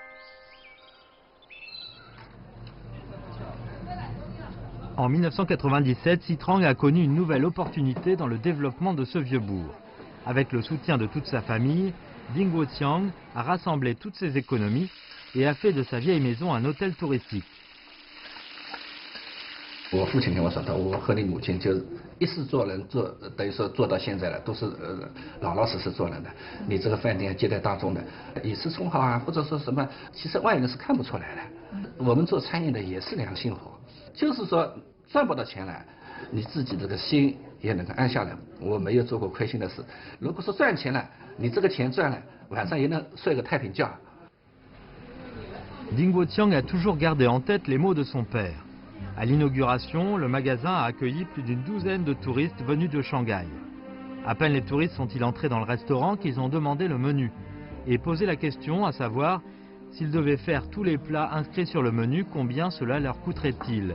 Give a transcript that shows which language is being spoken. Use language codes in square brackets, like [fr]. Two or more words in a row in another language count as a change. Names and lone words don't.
[fr] En 1997, Sitrang a connu une nouvelle opportunité dans le développement de ce vieux bourg. Avec le soutien de toute sa famille, Ding Guoqiang a rassemblé toutes ses économies et a fait de sa vieille maison un hôtel touristique. [zh] 我父亲跟我说的，我和你母亲就一世做人做，等于说做到现在了，都是老老实实做人的。你这个饭店接待大众的，以次充好啊，或者说什么，其实外人是看不出来的。我们做餐饮的也是良心活，就是说赚不到钱来，你自己这个心也能够安下来。我没有做过亏心的事。如果说赚钱了，你这个钱赚了，晚上也能睡个太平觉。 [fr] Ding Guoqiang a toujours gardé en tête les mots de son père. À l'inauguration, le magasin a accueilli plus d'une douzaine de touristes venus de Shanghai. À peine les touristes sont-ils entrés dans le restaurant qu'ils ont demandé le menu et posé la question à savoir s'ils devaient faire tous les plats inscrits sur le menu, combien cela leur coûterait-il.